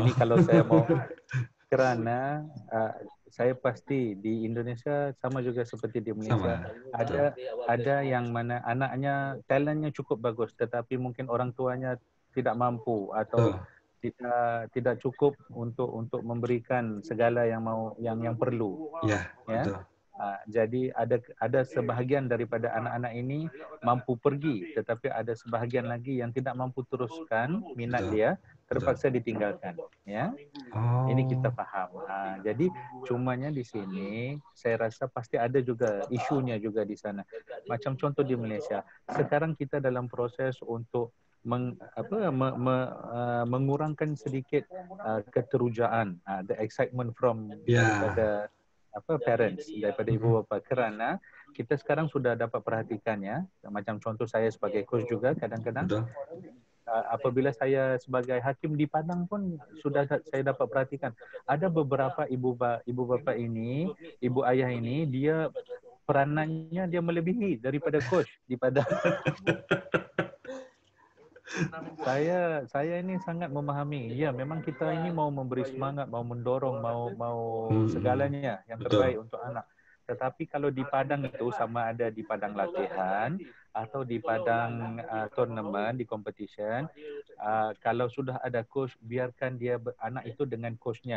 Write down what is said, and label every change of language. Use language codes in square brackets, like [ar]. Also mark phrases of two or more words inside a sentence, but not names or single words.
[ms] Ini kalau saya mau karena saya pasti di Indonesia sama juga seperti di Malaysia ada yang mana anaknya talentnya cukup bagus tetapi mungkin orang tuanya tidak mampu atau tidak cukup untuk memberikan segala yang perlu. Ya. Jadi ada sebahagian daripada anak-anak ini mampu pergi tetapi ada sebahagian lagi yang tidak mampu teruskan minat dia, terpaksa ditinggalkan, ya. Ini kita paham. Jadi cumanya di sini saya rasa pasti ada juga isunya juga di sana. Macam contoh di Malaysia, sekarang kita dalam proses untuk mengurangkan sedikit keterujaan, [en] the excitement from [ms] daripada parents, daripada ibu bapa, kerana kita sekarang sudah dapat perhatikannya. Macam contoh saya sebagai coach juga kadang-kadang apabila saya sebagai hakim di Padang pun sudah saya dapat perhatikan ada beberapa ibu bapa ini, ibu ayah ini, dia peranannya dia melebihi daripada coach di Padang. Saya ini sangat memahami. Ya, memang kita ini mau memberi semangat, mau mendorong, mau segalanya yang terbaik untuk anak. Tetapi kalau di Padang itu sama ada di Padang latihan atau di Padang turnamen, di competition, kalau sudah ada coach, biarkan dia anak itu dengan coachnya.